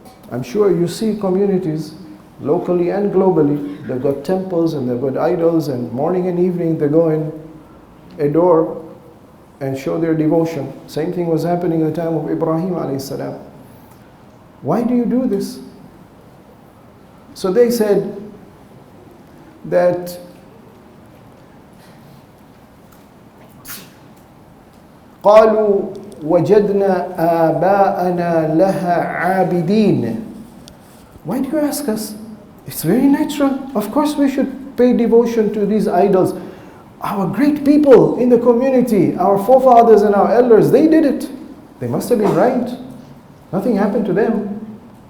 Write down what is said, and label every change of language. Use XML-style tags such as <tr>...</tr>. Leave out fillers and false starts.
<en>I'm sure you see communities, locally and globally, they've got temples and they've got idols, and morning and evening they go and adore and show their devotion. Same thing was happening in the time of Ibrahim a.s. Why do you do this? So they said that</en> <ar>قالوا وَجَدْنَا آبَاءَنَا لَهَا عَابِدِينَ.</ar> <en>Why do you ask us? It's very natural. Of course we should pay devotion to these idols. Our great people in the community, our forefathers and our elders, they did it. They must have been right. Nothing happened to them.</en>